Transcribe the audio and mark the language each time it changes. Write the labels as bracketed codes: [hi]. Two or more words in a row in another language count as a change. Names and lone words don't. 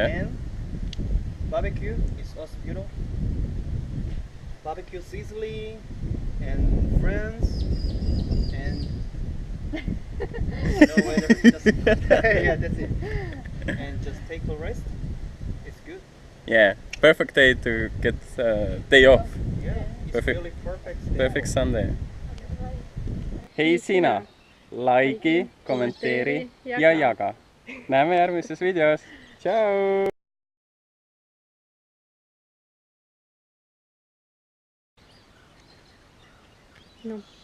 [en] And barbecue is awesome. You know, barbecue sizzling and friends and you know whether just yeah, that's it. And just take a rest. It's good. Yeah. Perfect day to get day off. Yeah, it's Perfect. really perfect. Perfect Sunday. [et] Hei sina, likei, kommenteeri ja jaga. Näeme järgmises videos. Tšau! No.